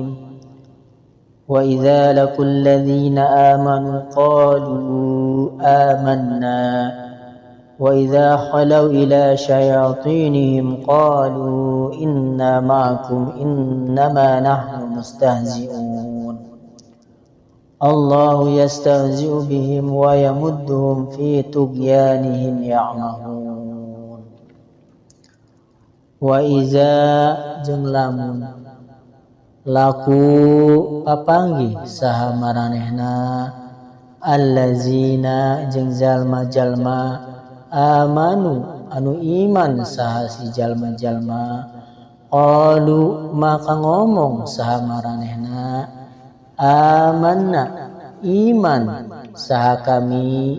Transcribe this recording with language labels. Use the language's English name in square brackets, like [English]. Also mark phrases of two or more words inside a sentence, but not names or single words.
[Arabic] وإذا لقوا الذين آمنوا قالوا آمنا وإذا خلوا إلى شياطينهم قالوا إنا معكم إنما نحن مستهزئون الله يستهزئ بهم ويمدهم في طغيانهم يعمهون. [Sundanese] وإذا jeung lamun laku papanggih saha maranehna allazina jeung jalma-jalma amanu anu iman saha si jalma-jalma qalu maka ngomong saha maranehna amanna iman saha kami.